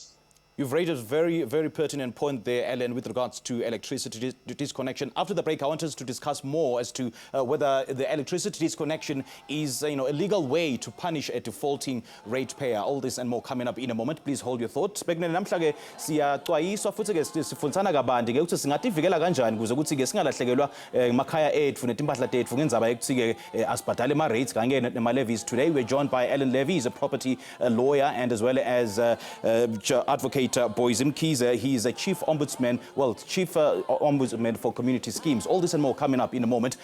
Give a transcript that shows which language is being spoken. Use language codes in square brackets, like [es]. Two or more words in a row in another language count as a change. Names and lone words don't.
[en] You've raised a very, very pertinent point there, Ellen, with regards to electricity disconnection. After the break, I want us to discuss more as to whether the electricity disconnection is, a legal way to punish a defaulting ratepayer. All this and more coming up in a moment. Please hold your thoughts. [ss] Bekune namhla-ke siyaxwayiswa futhi-ke sifundisana kabanti-ke ukuthi singayivikela kanjani ukuze ukuthi-ke singalahlekelwa emakhaya ethu netimpahla tethu ngendaba yokuthi-ke asibhadale ama-rates kanye nema-levies. [en] Today we're joined by Ellen Levies, a property lawyer, and as well as advocate Boys Mkhize. He's a chief ombudsman, chief ombudsman for community schemes. All this and more coming up in a moment.